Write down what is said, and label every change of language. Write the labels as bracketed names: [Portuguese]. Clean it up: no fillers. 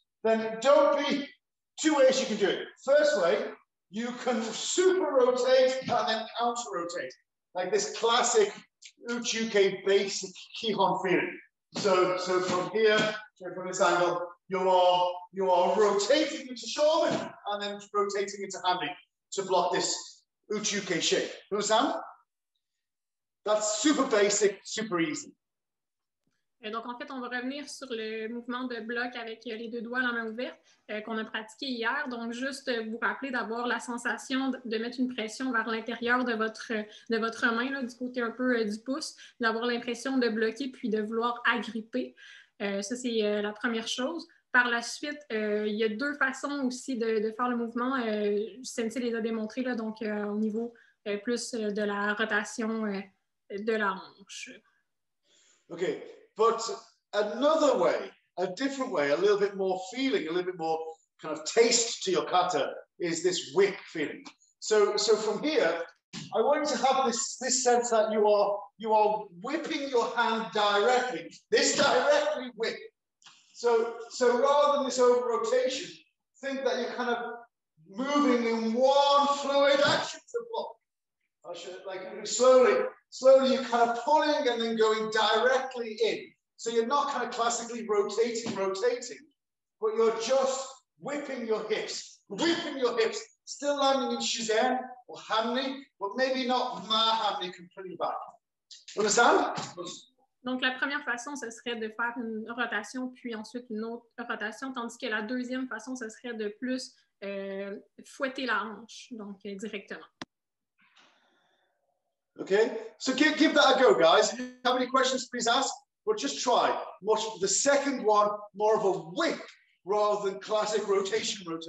[English] Then don't be, 2 ways you can do it. First way, you can super rotate and then counter rotate, like this classic uchuke basic kihon feeling. So from here, from this angle, you are rotating into shoulder and then rotating into handi to block this uchuke shape. You understand? That's super basic, super easy. [French] Donc, en fait, on va revenir sur le mouvement de bloc avec les deux doigts à la main ouverte qu'on a pratiqué hier. Donc, juste vous rappeler d'avoir la sensation de mettre une pression vers l'intérieur de votre main, là, du côté un peu du pouce, d'avoir l'impression de bloquer puis de vouloir agripper. Ça, c'est la première chose. Par la suite, il y a 2 façons aussi de faire le mouvement. Sensei les a démontrées, là, donc au niveau plus de la rotation de la hanche. OK. [English] But another way, a different way, a little bit more feeling, a little bit more kind of taste to your kata is this whip feeling. So from here, I want you to have this sense that you are whipping your hand directly. This directly whip. So rather than this over rotation, think that you're kind of moving in one fluid action to block. I should like slowly you're kind of pulling and then going directly in. So you're not kind of classically rotating, but you're just whipping your hips, still landing in shizen or hanmi, but maybe not ma hanmi completely back. Understand? [French] Donc, la première façon, ce serait de faire une rotation, puis ensuite une autre rotation, tandis que la deuxième façon, ce serait de plus fouetter la hanche, donc directement. [English] Okay, so give that a go, guys. If you have any questions, please ask, but just try. The second one, more of a whip rather than classic rotation.